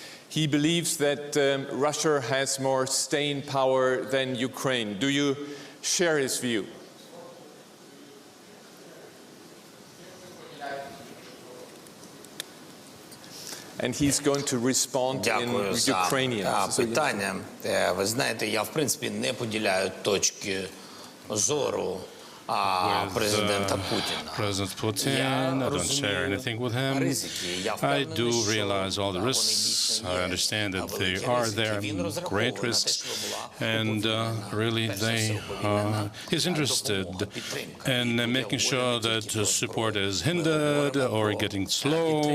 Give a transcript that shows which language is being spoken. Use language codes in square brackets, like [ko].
[en] He believes that Russia has more staying power than Ukraine. Do you share his view? And he's going to respond in Ukrainian. [uk] Питання. Ви знаєте, я в принципі не поділяю точки зору президента Путіна. [en] President Putin, I don't share anything with him. I do realize all the risks. I understand that they are there, great risks, and really he's interested in making sure that support is hindered or getting slow.